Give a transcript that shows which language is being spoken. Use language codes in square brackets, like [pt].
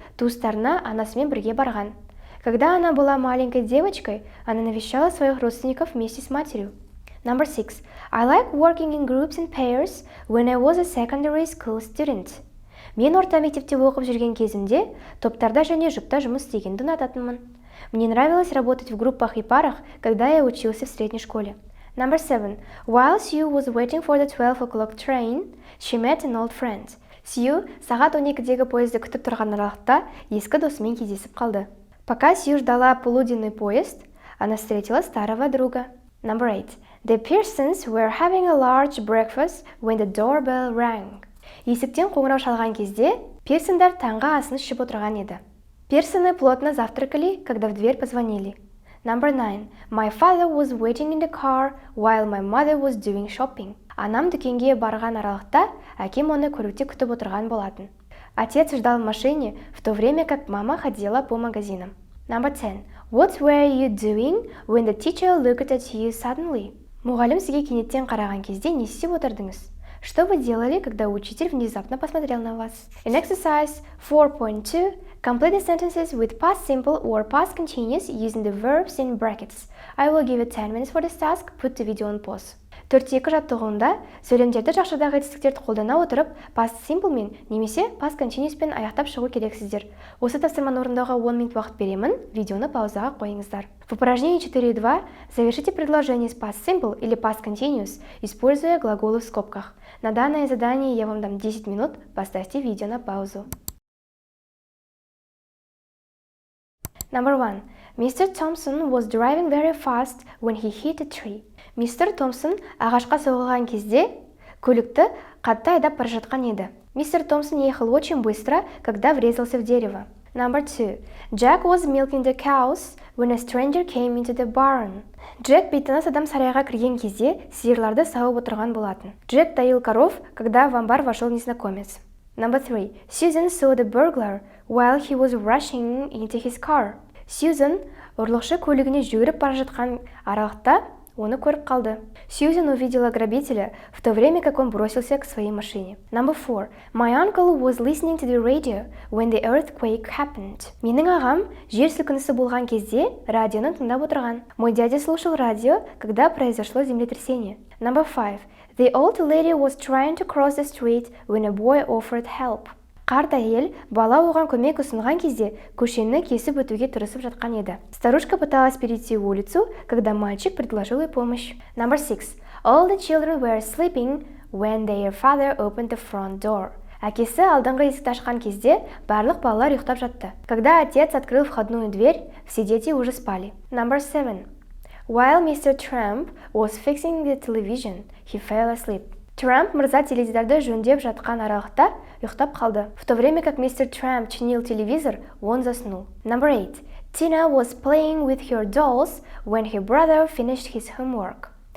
[kk] туыстарына анасымен бірге барған. [ru] Когда она была маленькой девочкой, она навещала своих родственников вместе с матерью. [en] Number 6. I like working in groups and pairs when I was a secondary school student. [kk] Мен орта мектепте оқып жүрген кезімде топтарда және жұпта жұмыс істегенді ұнататынмын. [ru] Мне нравилось работать в группах и парах, когда я учился в средней школе. [en] Number 7. While Sue was waiting for the 12 o'clock train, she met an old friend. [kk] Сью сағат 12-дегі поезды күтіп тұрған аралықта ескі досымен кездесіп қалды. [ru] Пока Сью ждала полуденный поезд, она встретила старого друга. [en] Number 8. The Pearsons were having a large breakfast when the doorbell rang. [kk] Есіктен қоңырау шалған кезде Пирсондар таңғы асын ішіп отырған еді. [ru] Пирсоны плотно завтракали, когда в дверь позвонили. [en] Number 9. My father was waiting in the car while my mother was doing shopping. [kk] Анам дүкенге барған аралықта әкем оны көлікте күтіп отырған болатын. [ru] Отец ждал в машине, в то время как мама ходила по магазинам. [en] Number 10. What were you doing when the teacher looked at you suddenly? [kk] Мұғалім сізге кенеттен қараған кезде не істеп отырдыңыз? [ru] Что вы делали, когда учитель внезапно посмотрел на вас? [en] In exercise 4.2, complete the sentences with past simple or past continuous using the verbs in brackets. I will give you 10 minutes for this task. Put the video on pause. [kk] 4-2 жаттығуында сөйлемдерді жақшадағы етістіктерді қолдана отырып past simple мен немесе past continuous пен аяқтап шығу керексіздер. Осы тапсырманы орындауға 10 минут уақыт беремін, видеоны паузаға қойыңыздар. [ru] В упражнении 4.2 завершите предложение с past simple или past continuous, используя глаголы в скобках. На данное задание я вам дам 10 минут, поставьте видео на паузу. [en] Number 1. Mr. Thompson was driving very fast when he hit a tree. [kk] Мистер Томпсон ағашқа соғылған кезде көлікті қатты айдап бара жатқан еді. [ru] Мистер Томпсон ехал очень быстро, когда врезался в дерево. [en] Number 2. Jack was milking the cows when a stranger came into the barn. [kk] Джек бейтаныс адам сарайға кірген кезде сиырларды сауып отырған болатын. [ru] Джек доил коров, когда в амбар вошел незнакомец. [en] Number 3. Susan saw the burglar while he was rushing into his car. [kk] Сьюзен ұрлықшы көлігіне жүгіріп бара жатқан аралықта оны көріп қалды. [ru] Сьюзен увидела грабителя в то время, как он бросился к своей машине. [en] Number 4. My uncle was listening to the radio when the earthquake happened. [kk] Менің ағам жер сілкінісі болған кезде радионы тыңдап отырған. [ru] Мой дядя слушал радио, когда произошло землетрясение. [en] Number 5. The old lady was trying to cross the street when a boy offered help. [kk] Қарт әйел бала оған көмек ұсынған кезде көшені кесіп өтуге тырысып жатқан еді. [ru] Старушка пыталась перейти улицу, когда мальчик предложил ей помощь. [en] Number 6. All the children were sleeping when their father opened the front door. [kk] Әкесі алдыңғы есікті ашқан кезде барлық балалар ұйықтап жатты. [ru] Когда отец открыл входную дверь, все дети уже спали. [en] Number 7. While Mr. Trump was fixing the television, he fell asleep. [kk] Трамп мырза теледидарды жөндеп жатқан аралықта ұйықтап қалды. [ru] В то время как мистер Трамп чинил телевизор, он заснул. [en] Number 8. Tina was playing with her dolls when her brother finished his homework.